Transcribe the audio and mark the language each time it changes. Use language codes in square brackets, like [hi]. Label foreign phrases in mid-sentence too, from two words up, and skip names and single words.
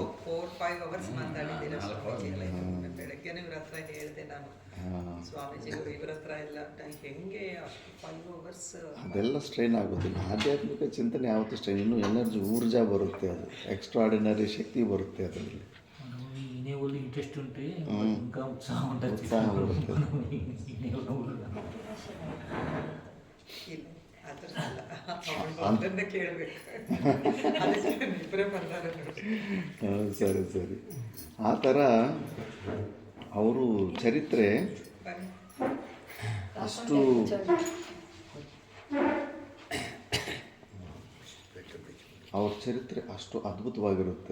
[kn] 4-5 ಅವರ್ಸ್ ಮಾತಾಡಿದ್ದೀರ ಸ್ವಾಮೀಜಿ. ಬೆಳಗ್ಗೆನೇ ಇವ್ರ ಹತ್ರ ಹೇಳಿದೆ ನಾನು, ಸ್ವಾಮೀಜಿ ಇವ್ರ ಹತ್ರ ಎಲ್ಲ ಹೆಂಗೆ ಅಷ್ಟು 5 ಅವರ್ಸ್ ಅದೆಲ್ಲ ಸ್ಟ್ರೈನ್ ಆಗೋದಿಲ್ಲ. ಆಧ್ಯಾತ್ಮಿಕ ಚಿಂತನೆ ಯಾವತ್ತೂ ಸ್ಟ್ರೈನ್, ಇನ್ನೂ ಎನರ್ಜಿ ಊರ್ಜಾ ಬರುತ್ತೆ, ಅದು ಎಕ್ಸ್ಟ್ರಾರ್ಡಿನರಿ ಶಕ್ತಿ ಬರುತ್ತೆ ಅದರಲ್ಲಿ. [te] వినేవాళ్ళు ఇంట్రెస్ట్ ఉంటే ఇంకా ఉత్సాహం ఉంటుంది. ఉత్సాహం ఉంటుంది. మనం వినేవాళ్ళు [kn] ಇಲ್ಲ ಆ ಥರ ಅಲ್ಲ ಅವ್ರನ್ನ ಕೇಳಬೇಕು ಅದಕ್ಕೆ ಇಬ್ಬರೇ ಬಂದಾರೆ ನೋಡಿ. ಸರಿ ಸರಿ. ಆ ಥರ ಅವರು ಚರಿತ್ರೆ ಬನ್ನಿ. ಅಷ್ಟು ಅವ್ರ ಚರಿತ್ರೆ ಅಷ್ಟು ಅದ್ಭುತವಾಗಿರುತ್ತೆ.